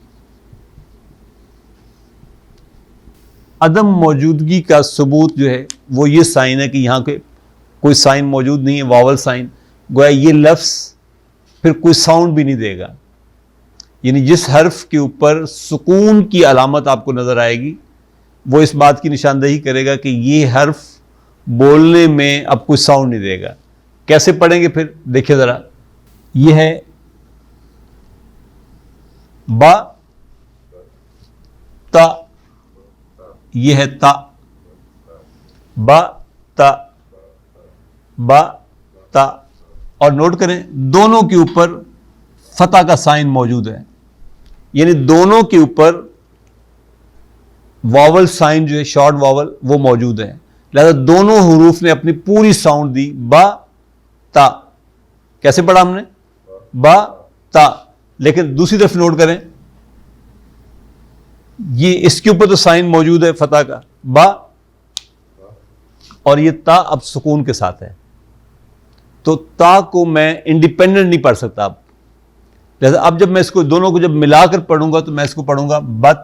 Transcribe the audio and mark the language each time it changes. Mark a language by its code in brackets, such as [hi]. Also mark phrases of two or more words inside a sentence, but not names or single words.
[ur] عدم موجودگی کا ثبوت جو ہے وہ یہ سائن ہے کہ یہاں کے کوئی سائن موجود نہیں ہے، [en] vowel sign, [ur] گویا یہ لفظ پھر کوئی ساؤنڈ بھی نہیں دے گا۔ یعنی جس حرف کے اوپر سکون کی علامت آپ کو نظر آئے گی وہ اس بات کی نشاندہی کرے گا کہ یہ حرف بولنے میں اب کوئی ساؤنڈ نہیں دے گا۔ کیسے پڑھیں گے پھر دیکھیں ذرا، یہ ہے با، تا، یہ ہے تا، با تا، با تا، اور نوٹ کریں دونوں کے اوپر فتح کا سائن موجود ہے، یعنی دونوں کے اوپر [en] vowel sign [ur] جو ہے [en] short vowel [ur] وہ موجود ہے، لہذا دونوں حروف نے اپنی پوری ساؤنڈ دی با تا۔ کیسے پڑھا ہم نے؟ با تا۔ لیکن دوسری طرف نوٹ کریں، یہ اس کے اوپر تو سائن موجود ہے فتح کا با، اور یہ تا اب سکون کے ساتھ ہے، تو تا کو میں انڈیپینڈنٹ نہیں پڑھ سکتا اب، لہذا اب جب میں اس کو دونوں کو جب ملا کر پڑھوں گا تو میں اس کو پڑھوں گا بت۔